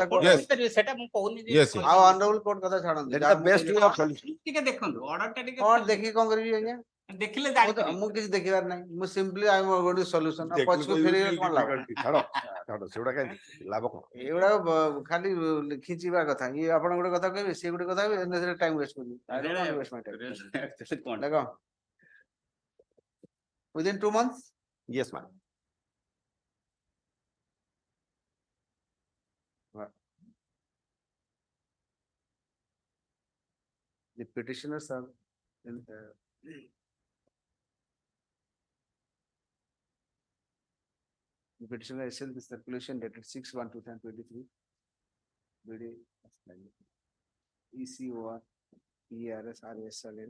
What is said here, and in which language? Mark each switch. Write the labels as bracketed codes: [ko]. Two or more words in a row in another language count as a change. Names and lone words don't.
[or] ସେଟା ମୁଁ କହୁନି ଯେ ଆଉ [en] honorable court [or] କଥା ଛାଡନ୍ତୁ [en] that is the best way of solution [or] ଟିକେ ଦେଖନ୍ତୁ order ଟା ଟିକେ କଣ ଦେଖିକି କଣ କରିବି ଆଜ୍ଞା ଦେଖିଲେ ମୁଁ କିଛି ଦେଖିବାର ନାହିଁ ମୁଁ [en] simply I am going to solution [or] ପଛକୁ ଫେରି କଣ ଲାଭ ଛାଡ ସେଗୁଡା କାଇଁ ଲାଭ କଣ ଏଗୁଡା ଖାଲି ଖିଚିବା କଥା ଇଏ ଆପଣ ଗୋଟେ କଥା କହିବେ ସେ ଗୋଟେ କଥା କହିବେ ଏମିତି [en] time waste [or] କରିବି ଦେଖ [en] within 2 months yes ma'am the petitioners are the petitioner is in the circulation dated 6/1/2023 BD ECOR ERS RS